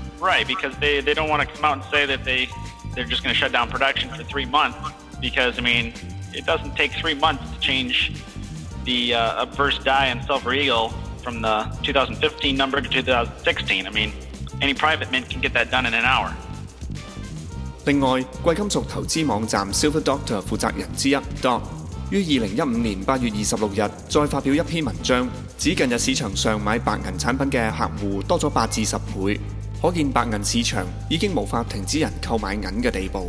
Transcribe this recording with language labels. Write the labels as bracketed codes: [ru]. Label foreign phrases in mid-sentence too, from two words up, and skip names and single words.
[en] Right, because they don't want to come out and say that they're just going to shut down production for 3 months, because, I mean, it doesn't take 3 months to change the obverse die in Silver Eagle from the 2015 number to 2016. I mean, any private mint can get that done in an hour. [yue] 另外，貴金屬投資網站 Silver Doctor 負責人之一 Doc 於2015年8月26日再發表一篇文章，指近日市場上買白銀產品嘅客戶多咗8至10倍，可見白銀市場已經無法停止人購買銀嘅地步。